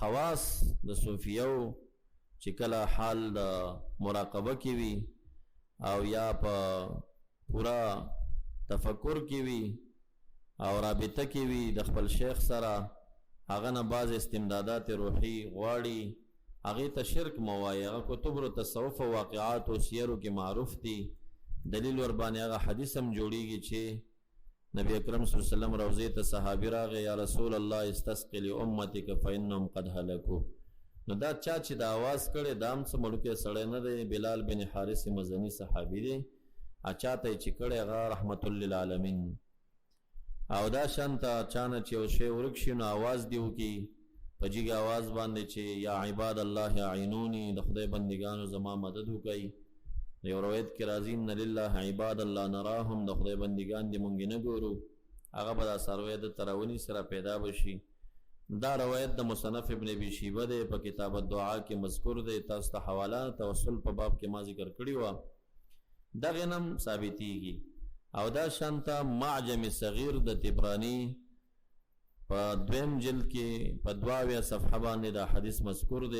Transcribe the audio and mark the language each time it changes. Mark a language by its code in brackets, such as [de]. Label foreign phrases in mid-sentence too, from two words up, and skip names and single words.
[ps] خواص د صوفیو چې کله حال د مراقبه کې وي او یا په پورا تفکر کې وي او رابطه کې وي د خپل شیخ سره، هغه نه بعض استمدادات روحي غواړي، هغې ته شرک مه وایي. هغه کتب رو تصوف او واقعات او سیرو کې معروف دي، دلیل ورباندې هغه حدیث هم جوړیږي چې نبی اکرم [ar] صلی الله علیه وسلم [ps] روضې ته صحابي راغی، [ar] یا رسول الله استسقي لامتک فانهم قد هلكوا. [ps] نو دا چا چې د आवाज کړي دا هم څه مړوکی سړی نه دی، بلال بن حارث مزني صحابي دی، اچا ته یې چې کړی هغه رحمت للعالمین. او دا شانته چانه چې یو شی ورک شي نو آواز دی وکړي په جګ آواز باندې چې [ar] یا عباد الله اعینوني، [ps] د خدای بندگانو زما مدد وکړئ. یو روایت کې راځي [ar] ان لله عباد الله نراهم، [ps] د خدای بندگان دې مونږ نه ګورو، هغه به دا سروی د تراونی سره پیدا بشي. دا روایت د مصنف ابن ابي شیبه دی، په کتاب الدعا کې مذکور دی، تاسو ته حواله توسل په باب کې ما ذکر کړی و، دغه نم ثابتېږي. او دا شانته معجم صغیر د طبرانی په دویم جلد کې په 22 صفحه باندې دا حدیث مذکور دی.